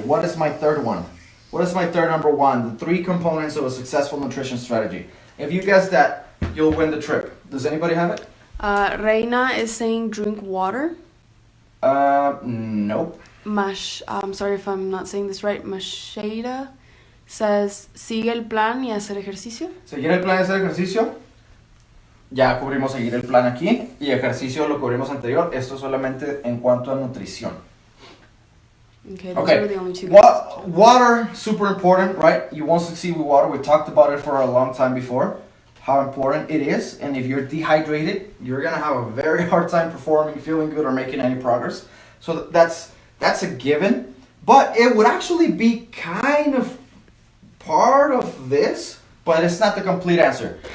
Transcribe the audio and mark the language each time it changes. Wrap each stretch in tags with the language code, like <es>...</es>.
<en>What is my third one? What is my third number one? The 3 components of a successful nutrition strategy. If you guess that, you'll win the trip. Does anybody have it? Reina is saying drink water. Nope. I'm sorry if I'm not saying this right.</en> <es>Masheida</es> <en>says</en> <es>sigue el plan y hacer ejercicio. Seguir el plan y hacer ejercicio. Ya cubrimos seguir el plan aquí y ejercicio lo cubrimos anterior. Esto solamente en cuanto a nutrición.</es> <en>Okay, those are the only 2. Water, super important, right? You won't succeed with water. We talked about it for a long time before, how important it is. And if you're dehydrated, you're gonna have a very hard time performing, feeling good, or making any progress. So that's a given. But it would actually be kind of part of this, but it's not the complete answer.</en>